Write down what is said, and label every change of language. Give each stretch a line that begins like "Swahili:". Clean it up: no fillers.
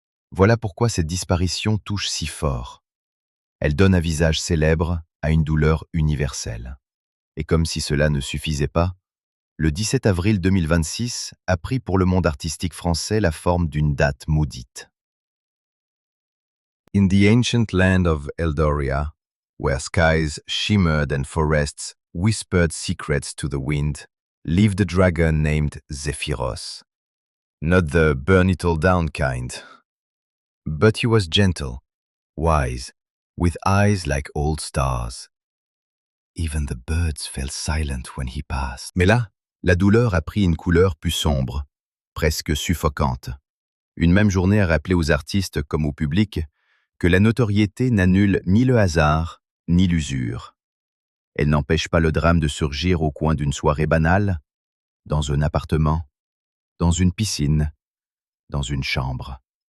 French: Voilà pourquoi cette disparition touche si fort. Elle donne un visage célèbre à une douleur universelle. Et comme si cela ne suffisait pas, le 17 avril 2026 a pris pour le monde artistique français la forme d'une date maudite.
English: In the ancient land of Eldoria, where skies shimmered and forests whispered secrets to the wind, lived a dragon named Zephyros. Not the burn-it-all-down kind. But he was gentle, wise, with eyes like old stars. Even the birds fell silent when he passed.
French: Mais là, la douleur a pris une couleur plus sombre, presque suffocante. Une même journée a rappelé aux artistes comme au public que la notoriété n'annule ni le hasard, ni l'usure. Elle n'empêche pas le drame de surgir au coin d'une soirée banale, dans un appartement, dans une piscine, dans une chambre.